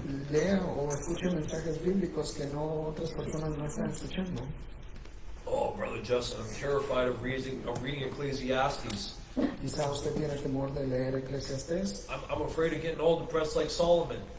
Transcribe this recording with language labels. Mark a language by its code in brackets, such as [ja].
[es] Lea o escuche mensajes bíblicos que no otras personas no están escuchando. [en] Oh, Brother Justin, I'm terrified of reading Ecclesiastes. [es] Quizá usted tiene temor de leer Eclesiastés [en] I'm afraid of getting all depressed like Solomon.